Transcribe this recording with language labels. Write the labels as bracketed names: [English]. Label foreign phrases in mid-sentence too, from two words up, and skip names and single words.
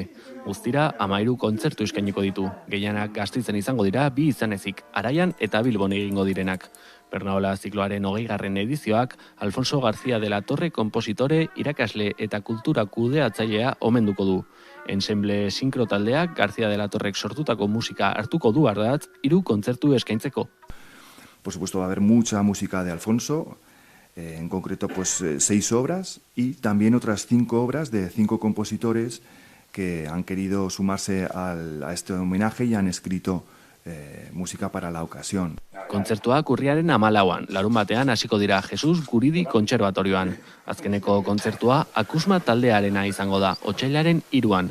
[Basque] Guztira 13 kontzertu eskainiko ditu. Gehienak Gasteizen izango dira 2 izanezik, Araian eta Bilbon egingo direnak. Bernaola zikloaren 20. edizioak Alfonso García de la Torre konpositore, irakasle eta kultura kudeatzailea omenduko du. Ensemble sinkro taldeak García de la Torrek sortutako musika hartuko du ardatz 3 kontzertu eskaintzeko. [Spanish] Por supuesto va a haber mucha música de Alfonso, en concreto pues 6 obras y también otras 5 obras de 5 compositores que han querido sumarse a este homenaje y han escrito música para la ocasión. [Basque] Kontzertuak urriaren 14an, larunbatean hasiko dira Jesus Guridi Kontserbatorioan. Azkeneko kontzertua Akusma taldearena izango da, otsailaren 3an.